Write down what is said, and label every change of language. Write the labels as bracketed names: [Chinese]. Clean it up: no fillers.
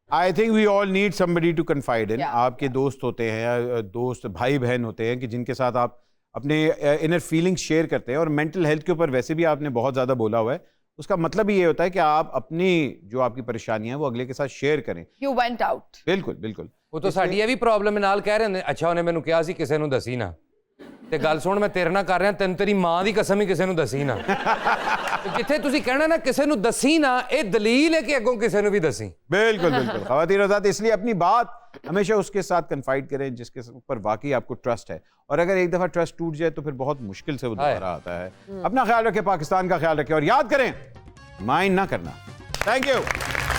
[English] I think we all need somebody to confide in. Yeah. [Hindi] आपके दोस्त होते हैं, दोस्त भाई बहन होते हैं कि जिनके साथ आप अपने इनर फीलिंग्स शेयर करते हैं। और मेंटल हेल्थ के ऊपर वैसे भी आपने बहुत ज़्यादा बोला हुआ है। उसका मतलब ही ये होता है कि आप अपनी जो आपकी परेशानियां हैं वो अगले के साथ शेयर करें। [English] You went out। [Hindi] बिल्कुल बिल्कुल। [Punjabi] ਉਹ ਤਾਂ ਸਾਡੀ ਇਹ ਵੀ ਪ੍ਰੋਬਲਮ ਨਾਲ ਕਹਿ ਰਹੇ ਨੇ। ਅੱਛਾ ਉਹਨੇ ਮੈਨੂੰ ਕਿਹਾ ਸੀ ਕਿਸੇ ਨੂੰ ਦੱਸੀ ਨਾ, ਤੇ ਗੱਲ ਸੁਣ ਮੈਂ ਤੇਰੇ ਨਾਲ ਕਰ ਰਿਹਾ, ਤੈਨੂੰ ਤੇਰੀ ਮਾਂ ਦੀ ਕਸਮ ਹੀ ਕਿਸੇ ਨੂੰ ਦੱਸੀ ਨਾ। ਤੇ ਜਿੱਥੇ ਤੁਸੀਂ ਕਹਿਣਾ ਨਾ ਕਿਸੇ ਨੂੰ ਦੱਸੀ ਨਾ, ਇਹ ਦਲੀਲ ਹੈ ਕਿ ਅੱਗੋਂ ਕਿਸੇ ਨੂੰ ਵੀ ਦੱਸੀ। [Hindi] बिल्कुल बिल्कुल ख़वातीन और हज़रात, इसलिए अपनी बात हमेशा उसके साथ कन्फाइड करें जिसके ऊपर वाकई आपको ट्रस्ट है। और अगर एक दफ़ा ट्रस्ट टूट जाए तो फिर बहुत मुश्किल से वो दोबारा आता है। अपना ख्याल रखें, पाकिस्तान का ख्याल रखें और याद करें माइंड ना करना। Thank you.